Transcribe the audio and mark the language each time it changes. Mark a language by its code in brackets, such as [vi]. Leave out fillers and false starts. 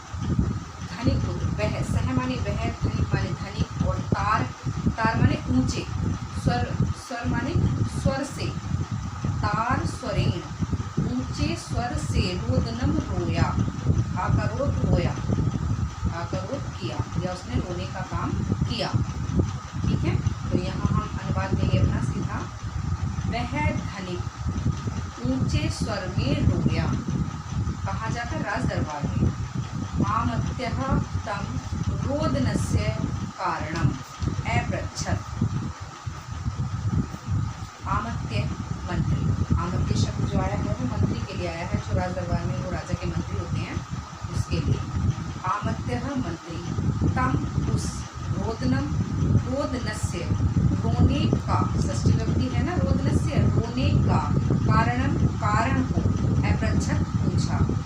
[hi] धनिक वह, सह माने वह, धनिक माने धनिक, और तार माने ऊंचे, स्वर माने स्वर से, तार स्वरेण ऊंचे स्वर से, रोदनम रोया, आकरोत् रोया, आकरोत् किया, या उसने रोने का काम किया। ठीक है, तो यहाँ हम अनुवाद देंगे अपना सीधा। वह धनिक ऊंचे स्वर में रोया, कहाँ जाकर? राज दरबार में। [sa] आमत्यः तं रोदनस्य कारणम अपृच्छत्। [hi] आमत्य मंत्री, आमत्य शब्द जो आया है वो मंत्री के लिए आया है, जो राज दरबार में वो राजा के मंत्री होते हैं उसके लिए। आमत्यः मंत्री तम उस, रोदनम रोदनस्य रोने का, षष्ठी विभक्ति है ना, रोदनस्य रोने का, कारणम कारण को, अपृच्छत् पूछा।